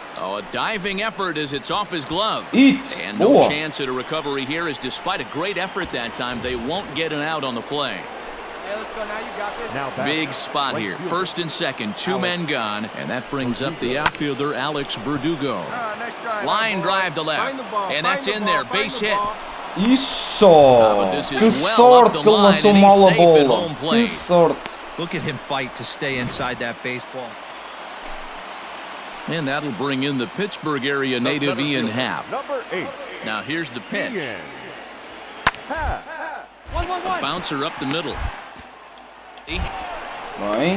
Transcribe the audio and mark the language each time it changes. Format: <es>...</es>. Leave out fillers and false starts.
<en>Oh, a diving effort as it's off his glove. And no chance at a recovery here, as despite a great effort that time, they won't get an out on the play. Hey, let's go now. You got this. Big spot here. First and second, 2 men gone, and that brings up the outfielder Alex Verdugo. Nice drive, Line drive to left, and that's in there. Base hit.</en> <pt>Isso! Que sorte que ele lançou mal a bola. Que sorte.</pt> <en>Look at him fight to stay inside that baseball. And that'll bring in the Pittsburgh area native Ian Happ. Number 8. Now here's the pitch. A bouncer up the middle.</en> <pt>Bem.</pt>